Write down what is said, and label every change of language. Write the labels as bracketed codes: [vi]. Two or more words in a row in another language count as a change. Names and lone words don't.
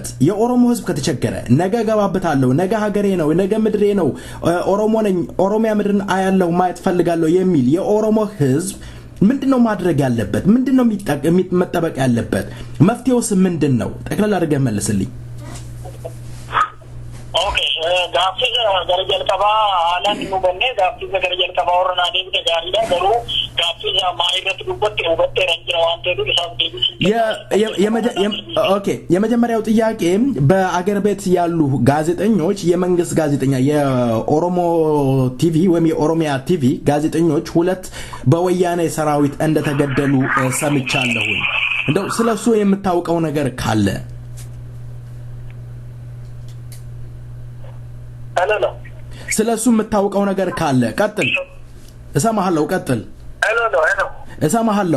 [am] የኦሮሞ ህዝብ ከተቸገረ ነገ ገባበታለሁ፣ ነገ ሀገሬ ነው፣ ነገ ምድሬ ነው፣ ኦሮሞ ነኝ፣ ኦሮሚያ ምድርን አያለሁ፣ ማየት ፈልጋለሁ የሚል የኦሮሞ ህዝብ ምንድነው ማድረግ ያለበት? ምንድነው መጠበቅ ያለበት? መፍትሄውስ ምንድነው? ጠቅላላ አድርገህ መልስልኝ። [om] Gaaffiisa gara jalqabaa haalaan nu bannee gaaffiisa gara jalqabaa warra deebite gaariidha. Garuu gaaffiisa maayirratti dubbatti hubattee jira waan ta'eef isaaf deebisuu [am] ኦኬ የመጀመሪያው ጥያቄ በአገር ቤት ያሉ ጋዜጠኞች የመንግስት ጋዜጠኛ የኦሮሞ ቲቪ ወይም የኦሮሚያ ቲቪ ጋዜጠኞች 2 በወያኔ ሰራዊት እንደተገደሉ ሰምቻለሁ። እንደው ስለሱ የምታውቀው ነገር ካለ ስለሱ የምታውቀው ነገር ካለ ቀጥል። እሰማሃለሁ፣ ቀጥል። እሰማሃለሁ።